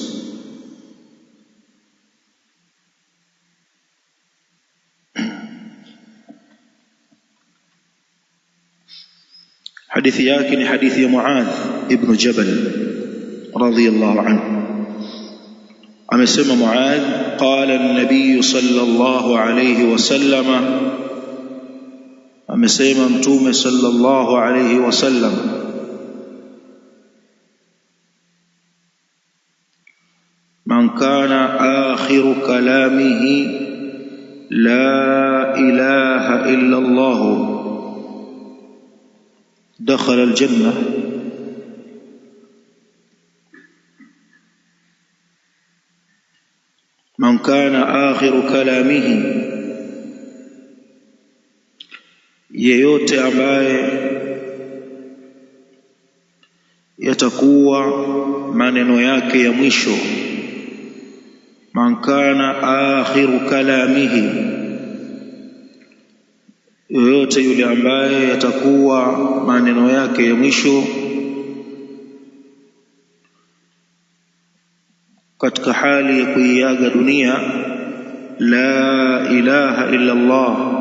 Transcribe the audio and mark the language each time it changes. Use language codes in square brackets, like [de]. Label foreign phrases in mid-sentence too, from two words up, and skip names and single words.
[sw] Hadithi yake ni hadithi ya Muadh ibn Jabal radhiyallahu anhu. Amesema Muadh, [ar] قال النبي صلى الله عليه وسلم, [sw] amesema mtume [ar] صلى الله عليه وسلم, من كان آخر كلامه لا إله إلا الله دخل الجنة. من كان آخر كلامه, [sw] yeyote ambaye yatakuwa maneno yake ya mwisho. [ar] من كان آخر كلامه, [sw] yoyote yule ambaye yatakuwa maneno yake ya mwisho katika hali ya kuiaga dunia, [ar] لا إله إلا الله.